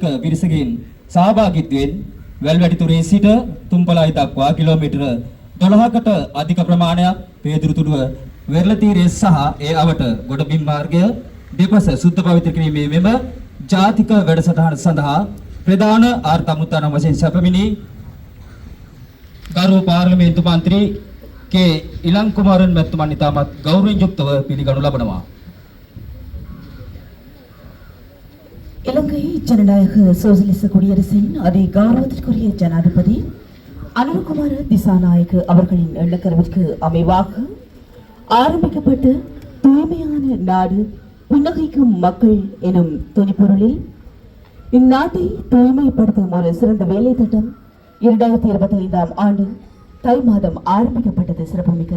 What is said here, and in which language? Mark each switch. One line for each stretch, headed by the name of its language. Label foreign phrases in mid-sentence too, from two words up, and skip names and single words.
Sinhala: පිරිසකින් සහභාගීත්වයෙන් වැල්වැටිතුරේ සිට තුම්පලයි දක්වා කිලෝමීටර 12කට අධික ප්‍රමාණයක් පේදුරුතුඩුව වෙරළ තීරයේ සහ ඒ අවට ගොඩබිම් මාර්ගය දෙපස සුද්ධ පවිත්‍ර කිරීමේ මෙම ජාතික වැඩසටහන සඳහා ප්‍රධාන ආර්ථික අමුත්තන වශයෙන් සැපමිනි ගරු පාර්ලිමේන්තු මන්ත්‍රී के इलंग कुमारन मැතිතුමන් ඉතාමත් ගෞරවයෙන් යුක්තව පිළිගනු ලබනවා.
Tamil: இலங்கை ஜனநாயக சோசலிச குடியரசின் அதி கௌரவத்திற்குரிய ஜனாதிபதி அனுரகுமார திசாநாயக்க அவர்களின் எண்ணக்கருவிற்கு அமைவாக ஆரம்பிக்கப்பட்ட தூய்மையான நாடு புன்னகைக்கும் மக்கள் எனும் துணிப்பொருளில் இந்நாட்டை தூய்மைப்படுத்தும் ஒரு சிறந்த வேலை திட்டம் 2025ஆம் ஆண்டு தை மாதம் ஆரம்பிக்கப்பட்டது சிறப்புமிக்கது.